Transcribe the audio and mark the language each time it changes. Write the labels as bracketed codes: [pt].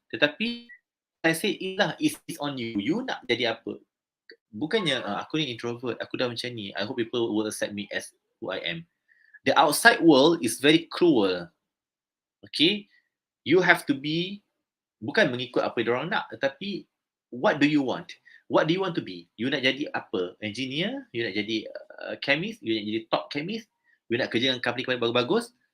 [ms] Tetapi saya [en] say, it's on you. [ms] You nak jadi apa? Bukannya aku ni introvert, aku dah macam ni. [en] I hope people will accept me as who I am. The outside world is very cruel. Okay? You have to be, [ms] bukan mengikut apa diorang nak, tetapi [en] what do you want? What do you want to be? [ms] You nak jadi apa? [en] Engineer? [ms] You nak jadi chemist? You nak jadi top chemist? You nak kerja dengan company bagus-bagus?